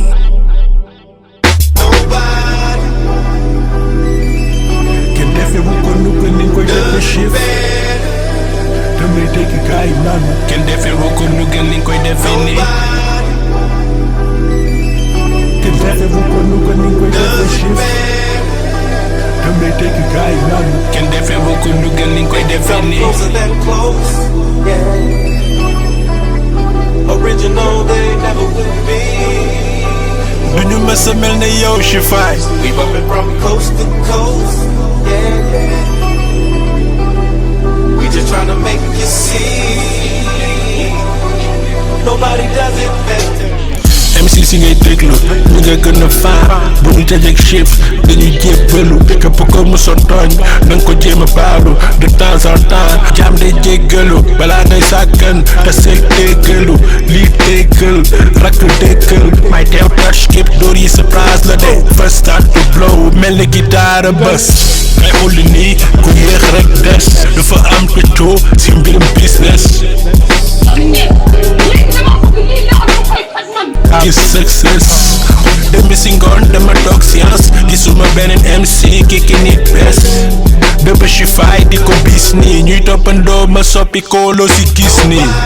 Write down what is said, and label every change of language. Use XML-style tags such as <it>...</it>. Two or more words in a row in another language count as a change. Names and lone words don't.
<wo>kenn defewu ko nu gën niñ koy defe chief damay dégg gaay yi naanu kenn defewu ko nu gën niñ koy defee nii kenn defewu ko nu gën niñ koy defe chief damay dégg gaay yi naanu kenn defewu ko nu gën niñ koy defee</wo> <en>Come</en> <wo>nii</wo> <en>closer than close, yeah. Original, they never will be.</en> <wo>duñu mës a mel ne yow Chifaay</wo> <en>We bumpin' from coast to coast, yeah, yeah. We just tryna make you see. Nobody does it better.</en> <wo>MC si ngay déglu ñu nga gën a faa bu ñu dajeek chief dañuy jébbalu képp ko musoon tooñ na nga ko jéem a baalu</wo> <fr>de temps en temps</fr> <wo>jaam day jéggalu balaa ngay sàkkan te seeg déggalu lii déggal rakk déggal may teew touch képp dóor yi sa place la de</wo> <en>first start to blow</en> <wo>mel ni guitare bës ngay xulli nii ku yéex rek des dafa am pëccoo si mbirum business gis success dembi si ngoon dama toog science gisuma beneen MC kiki nit bees dëbb Chifaay di ko bis nii ñuy toppandoo ma soppi kooloo si gis nii</wo>